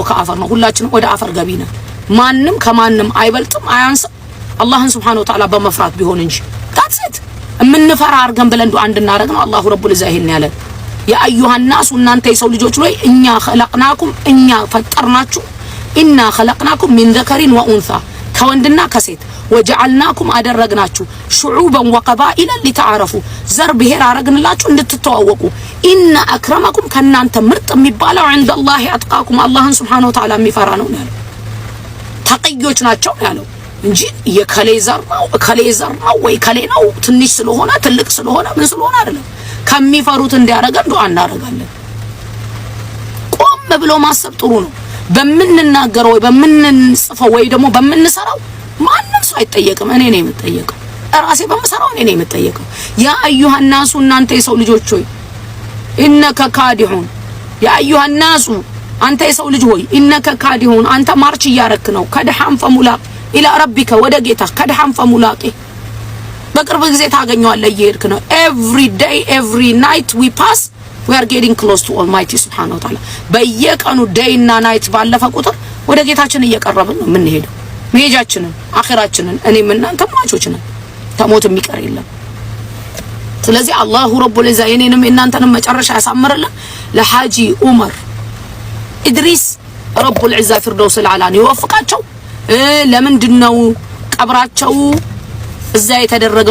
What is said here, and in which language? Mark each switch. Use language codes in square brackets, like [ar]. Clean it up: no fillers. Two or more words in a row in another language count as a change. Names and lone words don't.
[am] ከአፈር ነው ሁላችንም ወደ አፈር ገቢ ነን ማንንም ከማንንም አይበልጥም አያንስም አላህን [ar] سبحانه وتعالى [am] በመፍራት ቢሆን እንጂ ታጽት ምንፈራ አርገን ብለን ዱአ እንድናረግ ነው [ar] الله رب العزة [am] ይሄን ያለ [ar] يا أيها الناس [am] እናንተ የሰው ልጆች ወይ እኛ خلقناكم እኛ ፈጠርናችሁ ኢና [ar] خلقناكم من ذكر وانثى [am] ከወንድና ከሴት ወጀዐልናኩም አደረግናችሁ [ar] شعوبا وقبائل لتعارفوا [am] ዘር ብሔር አረግንላችሁ እንድትተዋወቁ [ar] إن أكرمكم [am] ከናንተ ምርጥ የሚባለው [ar] عند الله [am] አጥቃኩም አላህን [ar] سبحانه وتعالى [am] የሚፈራ ነው ያለው ተቀዮች ናቸው ያለው እንጂ የከሌ ዘር ነው ወይ ከሌ ነው ትንሽ ስለሆነ ትልቅ ስለሆነ ምን ስለሆነ አይደለም ከሚፈሩት እንዲያረጋን ዱአ እናረጋለን ቆም ብሎ ማሰብ ጥሩ ነው በመንናገረው ወይ በመንጽፈው ወይ ደግሞ በመንሰራው ማንንም ሰው አይጠየቅም እኔ ነኝ የምጠየቀው ራሴ በመሰራው እኔ ነኝ የምጠየቀው [ar] يا أيها الناس [am] እናንተ የሰው ልጆች ሆይ [ar] إنك كادح يا أيها الناس [am] አንተ የሰው ልጅ ሆይ [ar] إنك كادح [am] አንተ ማርች ያረክ ነው [ar] كدحا فملاقيه إلى ربك [am] ወደ ጌታ [ar] كدحا فملاقيه [am] በቅርብ ጊዜ ታገኘዋለህ እየሄድክ ነው [en] every day every night we pass we are getting close to almighty [ar] سبحانه وتعالى [am] በየቀኑ day እና night ባለፈ ቁጥር ወደ ጌታችን እየቀረብን ነው የምንሄደው መሄጃችንን አኺራችንን እኔም እናንተ ሟቾች ነን ተሞት የሚቀር የለም ስለዚህ [ar] الله رب العزة [am] የኔንም እናንተንም መጨረሻ ያሳምርልን ለሐጂ ዑመር ኢድሪስ [ar] رب العزة الفردوس الأعلى [am] ይወፍቃቸው። ለምንድነው ቀብራቸው እዛ የተደረገው?